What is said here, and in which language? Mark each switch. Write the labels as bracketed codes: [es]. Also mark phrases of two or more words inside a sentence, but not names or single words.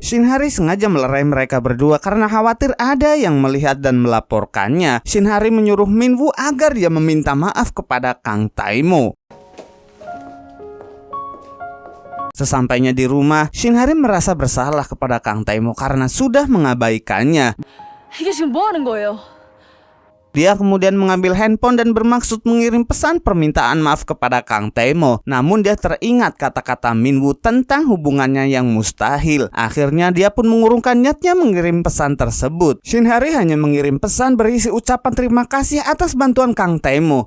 [id] Shinhari sengaja melerai mereka berdua karena khawatir ada yang melihat dan melaporkannya. Shinhari menyuruh Minwoo agar dia meminta maaf kepada Kang Taimo. Sesampainya di rumah, Shinhari merasa bersalah kepada Kang Taimo karena sudah mengabaikannya. [ko] 이게 지금 뭐 하는 거예요? [id] Dia kemudian mengambil handphone dan bermaksud mengirim pesan permintaan maaf kepada Kang Taimo. Namun dia teringat kata-kata Minwoo tentang hubungannya yang mustahil. Akhirnya dia pun mengurungkan niatnya mengirim pesan tersebut. Shinhari hanya mengirim pesan berisi ucapan terima kasih atas bantuan Kang Taimo.